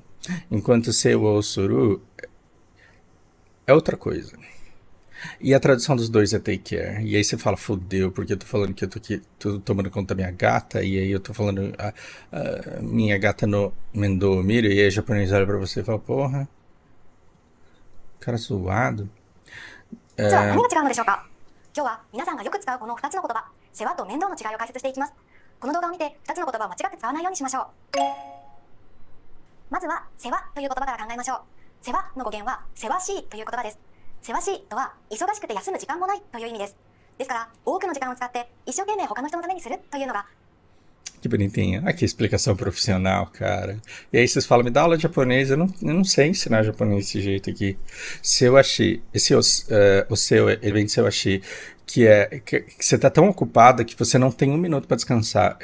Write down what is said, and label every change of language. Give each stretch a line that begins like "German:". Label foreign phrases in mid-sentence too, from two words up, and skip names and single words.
Portuguese: Enquanto Sewa ou Suru é outra coisa. E a tradução dos dois é
English: take care.
Portuguese: E aí você fala, fodeu, porque eu tô falando que eu tô aqui tô tomando conta da minha gata, e aí eu tô falando a minha gata no Mendo ou Miro, e aí a japonês olha pra você e fala, porra, cara zoado.
Japanese: じゃあ何が違うのでしょうか。今日は皆さんがよく使うこの2つの言葉、世話と面倒の違いを解説していきます。この動画を見て2つの言葉を間違って使わないようにしましょう。まずは世話という言葉から考えましょう。世話の語源はせわしいという言葉です。せわしいとは忙しくて休む時間もないという意味です。ですから多くの時間を使って一生懸命他の人のためにするというのが
Portuguese: Que bonitinho. Aqui, explicação profissional, cara. E aí vocês falam, me dá aula de japonês. Eu não sei ensinar japonês desse jeito aqui. Seuashi, o seu, ele vem de Seuashi, que você tá tão ocupada que você não tem um minuto para descansar.